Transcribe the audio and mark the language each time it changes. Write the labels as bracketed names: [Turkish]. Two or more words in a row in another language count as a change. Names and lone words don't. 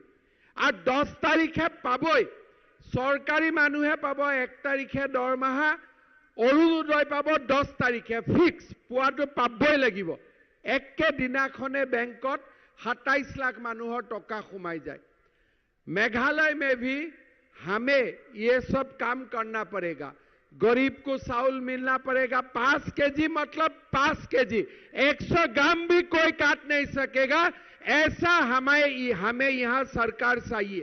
[Assamese] আৰু 10 তাৰিখে পাবই, চৰকাৰী মানুহে পাব 1 তাৰিখে দৰমহা, অৰুণোদয় পাব 10 তাৰিখে। ফিক্স পোৱাটো পাবই লাগিব। একে দিনাখনে বেংকত 27 लाख মানুহৰ টকা সোমাই যায়। [Hindi] मेघालय में भी हमें ये सब काम करना पड़ेगा। गरीब को चावल मिलना पड़ेगा। 5 केजी मतलब 5 केजी, 100 ग्राम भी कोई काट नहीं सकेगा। ऐसा हमें यहां सरकार चाहिए।